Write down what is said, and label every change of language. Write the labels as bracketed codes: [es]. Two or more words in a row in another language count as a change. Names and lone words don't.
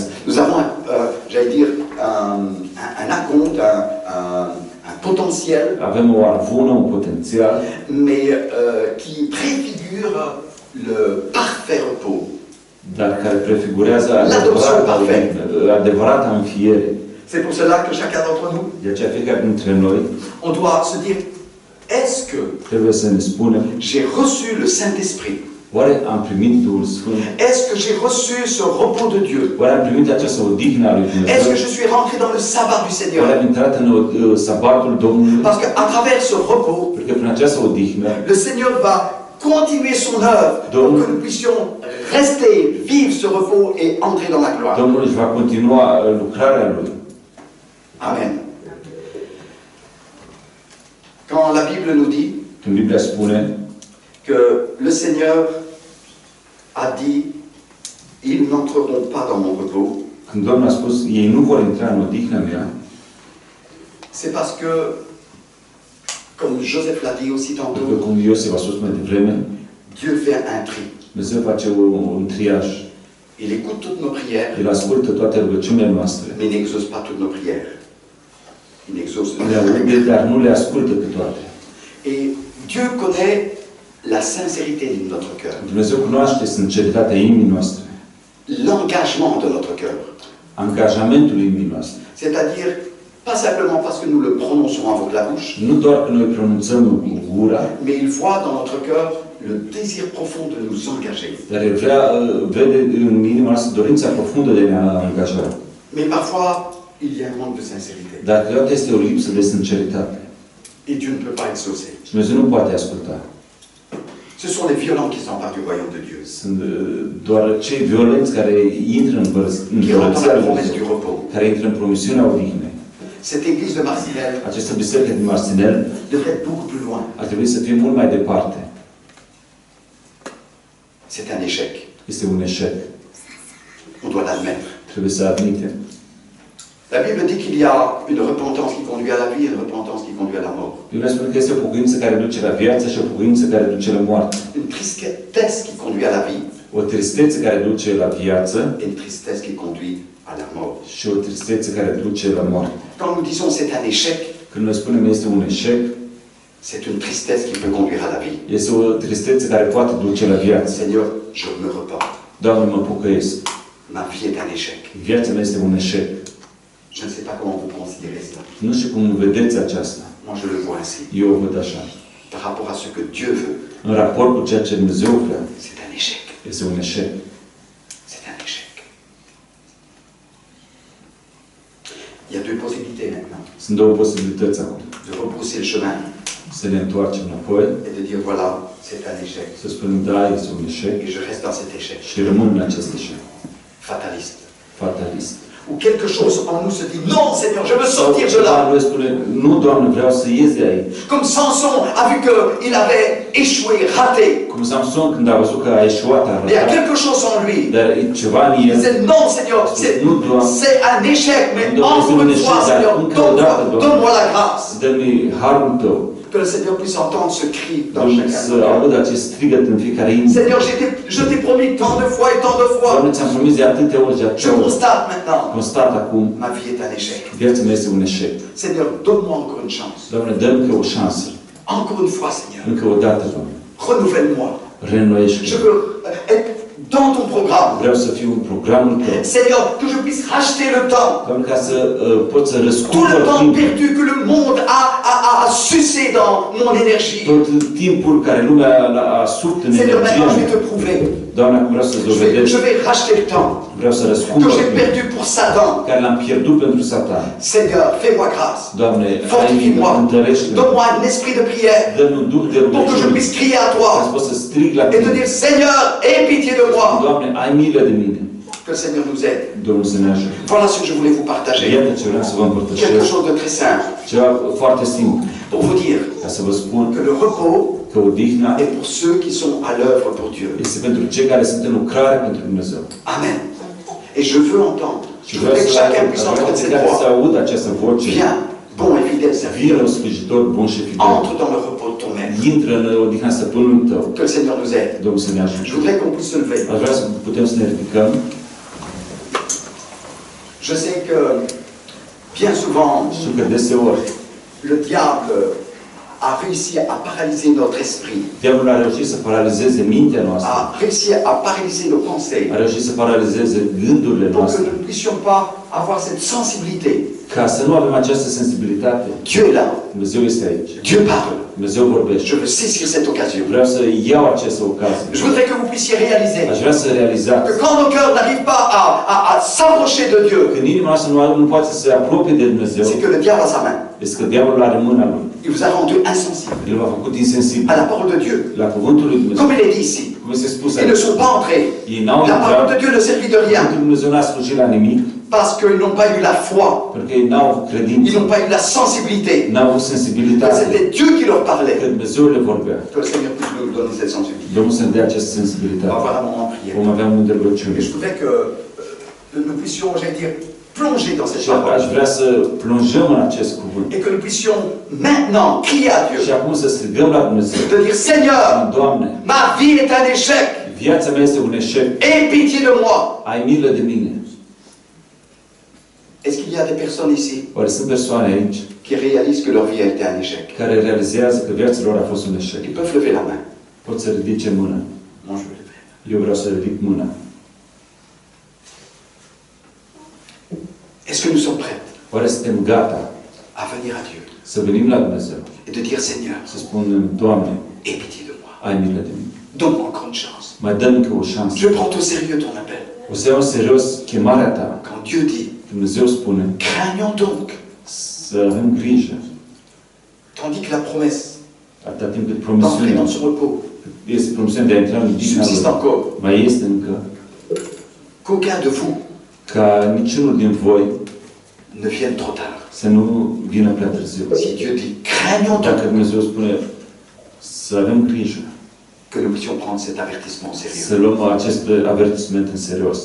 [fr] Nous avons, j'allais dire, un acompte, un potentiel, [ro] Avem o arvună, un potențial, [fr] mais qui préfigure le parfait repos. [ro] dar care prefigurează [fr] L'adoption parfaite. [ro] adevărata înfiere. [fr] C'est pour cela que chacun d'entre nous, [ro] De aceea fiecare dintre noi [fr] on doit se dire, Est-ce que [ro] trebuie să ne spunem, [fr] j'ai reçu le Saint-Esprit? [ro] oare am primit Duhul Sfânt? [fr] Est-ce que j'ai reçu ce repos de Dieu? [ro] Oare am primit această odihnă a lui [fr] Est-ce [ro] Dumnezeu? [fr] que je suis rentré dans le sabbat du [ro] Oare [fr] Seigneur? [ro] am intrat în sabatul Domnului? [fr] Parce qu'à travers ce repos, [ro] Pentru că prin această odihnă, [fr] le Seigneur va continuer son œuvre pour que nous puissions rester, vivre ce repos et entrer dans la gloire. [ro] Domnul își va continua lucrarea Lui. [fr] Amen. Quand la Bible nous dit [ro] Când Biblia spune [fr] que le Seigneur a dit, ils n'entreront pas dans mon repos, [ro] când Domnul a spus, ei nu vor intra în odihna mea, [fr] c'est parce que, comme Joseph l'a dit aussi [ro] pentru că, [fr] tantôt, [ro] cum Iosif a spus mai devreme, [fr] Dieu fait un tri. [ro] Dumnezeu face un triaj. [fr] Il écoute toutes nos prières, [ro] El ascultă toate rugăciunile noastre. [fr] mais il n'exauce pas toutes nos prières. Il n'exauce [ro] Le aude, dar nu le ascultă pe toate. [fr] Et Dieu connaît la sincérité de notre cœur, [ro] Dumnezeu cunoaște sinceritatea inimii noastre, [fr] l'engagement de notre cœur. [ro] angajamentul inimii noastre. [fr] C'est-à-dire, pas simplement parce que nous le prononçons avec la bouche, [ro] Nu doar că noi pronunțăm cu gura, [fr] mais il voit dans notre cœur le désir profond de nous engager. [ro] dar El vede în inima noastră dorința profundă de a ne angaja. [fr] Mais parfois, il y a un manque de sincérité. [ro] Dar câteodată este o lipsă de sinceritate. [fr] Et Dieu ne peut pas exaucer. [ro] Și Dumnezeu nu poate asculta. [fr] Ce sont les violents qui s'emparent du royaume de Dieu, [ro] Sunt doar cei violenți care intră în [fr] qui rentrent dans [ro] împărăția [fr] la [ro] lui [fr] promesse du [ro] Dumnezeu, [fr] repos. [ro] care intră în promisiunea odihnei. [fr] Cette église de Marcinelle [ro] Această biserică din Marcinel [fr] devrait être beaucoup plus loin. [ro] ar trebui să fie mult mai departe. [fr] C'est un échec. [ro] Este un eșec. [fr] On doit l'admettre. [ro] Trebuie să admitem. [fr] La Bible dit qu'il y a une repentance qui conduit à la vie et une repentance qui conduit à la mort. [ro] Biblia spune că este o pocăință care duce la viață și o pocăință care duce la moarte. [fr] Une tristesse qui conduit à la vie [ro] O tristețe care duce la viață [fr] et une tristesse qui conduit à la mort. [ro] și o tristețe care duce la moarte. [fr] Quand nous disons c'est un échec, [ro] Când noi spunem este un eșec, [fr] c'est une tristesse qui peut conduire à la vie. [ro] este o tristețe care poate duce la viață. [fr] Seigneur, je me repens. [ro] Doamne, mă pocăiesc. [fr] Ma vie est un échec. [ro] Viața mea este un eșec. [fr] Je ne sais pas comment vous considérez cela. [ro] Nu știu cum vedeți aceasta. [fr] Moi, je le vois ainsi. [ro] Eu o văd așa. [fr] Par rapport à ce que Dieu veut, [ro] În raport cu ceea ce Dumnezeu vrea, [fr] c'est un échec. [ro] este un eșec. [fr] C'est un échec. Il y a deux possibilités maintenant. [ro] Sunt două posibilități acum. [fr] De repousser le chemin [ro] Să ne întoarcem înapoi, [fr] et de dire voilà, c'est un échec. [ro] să spunem da, este un eșec [fr] Et je reste dans cet échec. [ro] și rămân în acest eșec. [fr] Fataliste. [ro] Fatalist. [fr] Où quelque chose en nous se dit non, Seigneur, je veux sortir de là. [ro] Noi spune, nu, Doamne, vreau să ies de aici. [fr] Comme Samson a vu qu'il avait échoué, raté. [ro] Cum Samson, când a văzut că a eșuat, a [fr] Il y a [ro] ratat, [fr] quelque chose en lui. [ro] dar ceva în [fr] Il [ro] el, [fr] disait non, Seigneur, c'est un échec, mais encore une fois, Seigneur, donne-moi la grâce. [ro] dă-mi harul Tău. [fr] Que le Seigneur puisse entendre ce cri dans [ro] Domnul, [fr] chacun. [ro] să aud acest strigăt în fiecare inimă. [fr] Seigneur, je t'ai promis tant de fois et tant de fois. [ro] Doamne, ți-am promis de atâtea ori și [fr] Je [ro] atâtea ori. [fr] constate maintenant, [ro] Constat acum, [fr] ma vie est un échec. [ro] viața mea este un eșec. [fr] Seigneur, donne-moi encore une chance. [ro] Doamne, dă-mi încă o șansă. [fr] Encore une fois, Seigneur. [ro] Încă o dată, Doamne. [fr] Renouvelle-moi. [ro] Reînnoiește-mă. [fr] Je veux être dans ton programme. [ro] Vreau să fiu în programul Tău. [fr] Seigneur, que je puisse racheter le temps. [ro] Doamne, ca să pot să [fr] Tout [ro] răscumpăr [fr] le temps [ro] timpul. [fr] perdu que le monde a sucé dans mon énergie. [ro] Tot timpul care lumea a subt în [fr] Seigneur, maintenant je vais [ro] energia [fr] te prouver. [ro] Doamne, acum vreau să-ți dovedesc. [fr] Je vais racheter le temps [ro] Vreau să [fr] que [ro] răscumpăr [fr] j'ai [ro] timpul [fr] perdu pour Satan. [ro] care l-am pierdut pentru Satan. [fr] Seigneur, fais-moi grâce. [ro] Doamne, ai milă, [fr] Fortifie-moi. [ro] întărește-mă. [fr] Donne-moi un esprit de prière [ro] Dă-mi un duh de [fr] pour que je [ro] rugăciune [fr] puisse crier à [ro] ca să [fr] toi [ro] pot să strig la [fr] et te [ro] Tine. [fr] dire Seigneur, aie pitié de moi. [ro] Doamne, ai milă de mine. [fr] Que le Seigneur nous aide. [ro] Domnul să ne ajute. [fr] Voilà ce que je voulais vous partager. [ro] Iată ce vreau să vă [fr] Quelque [ro] împărtășesc. [fr] chose de très simple. [ro] Ceva foarte simplu. [fr] Pour vous dire [ro] Ca să vă spun [fr] que le repos [ro] că odihna [fr] est pour ceux qui sont à l'œuvre pour Dieu. [ro] este pentru cei care sunt în lucrare pentru Dumnezeu. [fr] Amen. Et je veux entendre. [ro] Și [fr] Je [ro] vreau [fr] voudrais que [ro] să [fr] chacun puisse entendre cette [ro] care să [fr] voix. [ro] aud această voce. [fr] Viens, bon et fidèle [ro] Vină [fr] serviteur. [ro] un slujitor bun și fidel. [fr] Entre dans le repos de ton maître. [ro] Intră în odihna stăpânului Tău. [fr] Que le Seigneur nous aide. [ro] Domnul să ne ajute. [fr] Je voudrais qu'on puisse se lever. [ro] Aș vrea să putem să ne ridicăm. [fr] Je sais que bien souvent, [ro] Știu că deseori [fr] le diable a réussi à paralyser notre esprit, [ro] diavolul a reușit să paralizeze mintea noastră. [fr] a réussi à paralyser nos pensées, [ro] A reușit să paralizeze gândurile [fr] pour que [ro] noastre. [fr] nous ne puissions pas avoir cette sensibilité [ro] Ca să nu avem această sensibilitate, [fr] Dieu est là. [ro] Dumnezeu este aici. [fr] Dieu parle. [ro] Dumnezeu vorbește. [fr] Je veux saisir cette occasion. [ro] Vreau să iau această ocazie. [fr] Je voudrais que vous puissiez réaliser [ro] Aș vrea să realizați [fr] que quand nos cœurs n'arrivent pas à s'approcher de Dieu, [ro] când inima noastră nu poate să se apropie de Dumnezeu, [fr] c'est que le diable a sa main. [ro] este că diavolul are mâna lui. [fr] Il vous a rendu insensible [ro] El v-a făcut insensibil [fr] à la parole de Dieu. [ro] la cuvântul lui Dumnezeu. [fr] Comme il est dit ici, [ro] Cum este spus [fr] ils ne [ro] aici, [fr] sont pas entrés. [ro] ei n-au [fr] La parole [ro] intrat, [fr] de Dieu ne servit de rien [ro] cuvântul lui Dumnezeu n-a slujit la nimic, [fr] parce qu'ils n'ont pas eu la foi, [ro] pentru că ei n-au avut [fr] ils [ro] credință, [fr] n'ont pas eu la sensibilité. [ro] n-au avut [fr] Que [ro] sensibilitate, [fr] c'était Dieu qui leur parlait. [ro] că Dumnezeu le vorbea. [fr] Que le Seigneur puisse nous donner cette sensibilité. [ro] Domnul să ne dea această [fr] On va [ro] sensibilitate. [fr] avoir un moment de prière. [ro] Vom avea un moment de rugăciune. [fr] Et je voudrais que nous puissions, j'allais dire, plonger dans cette [ro] Și aș [fr] parole. [ro] vrea să plonjăm în acest cuvânt. [fr] Et que nous puissions maintenant crier à Dieu. [ro] Și acum să strigăm la Dumnezeu. [fr] De dire, Seigneur, [ro] Doamne, [fr] ma vie est un échec. [ro] viața mea este un eșec. [fr] Aie pitié de moi. [ro] Ai milă de mine. [fr] Est-ce qu'il y a des personnes ici [ro] Oare sunt persoane aici [fr] qui réalisent que leur vie a été un échec? [ro] care realizează că viața lor a fost un eșec? [fr] Ils peuvent lever la main. [ro] Pot să ridice mâna. [fr] Moi, je veux lever. [ro] Eu vreau să ridic mâna. [fr] Est-ce que nous sommes prêts [ro] Oare suntem gata [fr] à venir à Dieu [ro] să venim la Dumnezeu? [fr] et de dire, Seigneur, [ro] Să spunem, Doamne, [fr] aie pitié de moi. [ro] ai milă de mine. [fr] Donne-moi encore une chance. [ro] Mai dă încă o șansă. [fr] Je prends au sérieux ton appel. [ro] O să iau în serios chemarea ta. [fr] Quand Dieu dit, [ro] Dumnezeu spune [fr] craignons donc, [ro] să avem grijă. [fr] tandis que la promesse [ro] Atâta timp cât [fr] d'entrer [ro] promisiunea [fr] dans son repos [ro] este promisiunea de a intra în odihna [fr] subsiste [ro] lui, [fr] encore, [ro] mai este încă, [fr] qu'aucun de vous [ro] ca niciunul din voi [fr] ne vienne trop tard. [ro] să nu vină prea târziu. [fr] Si Dieu dit, craignons [ro] Dacă [fr] donc, [ro] Dumnezeu spune să avem grijă, [fr] que nous puissions prendre cet avertissement au [ro] să [fr] sérieux. [ro] luăm acest avertisment în serios.